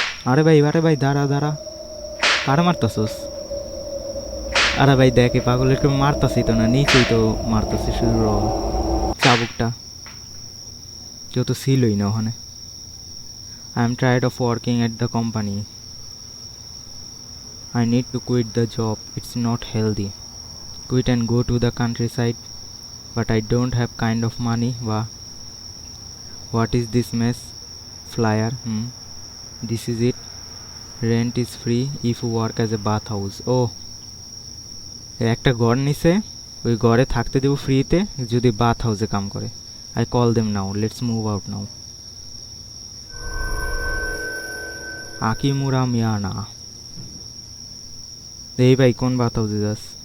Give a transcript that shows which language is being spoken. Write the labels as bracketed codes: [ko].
[bn] আরে ভাই দাঁড়া দাঁড়া, কারে মারতাছস? আরে ভাই দেখ এই পাগলের মারতাছি তো না, নিচেই তো মারতাছি শুধু চাবুকটা, কেউ তো ছিলই না ওখানে। [en] I am tired of working at the company, I need to quit the job. It's not healthy. Quit and go to the countryside. But I don't have kind of money. What is this mess? Flyer. This is it. Rent is free if you work as a bathhouse. [bn] Oh, একটা ঘর নিছে, ওই ঘরে থাকতে দেবো ফ্রিতে যদি bath হাউসে কাম করে। [en] I call them now. Let's move out now. [bn] আকিমুরা Miana. এই ভাই কোন বাথ হাউসে যাস?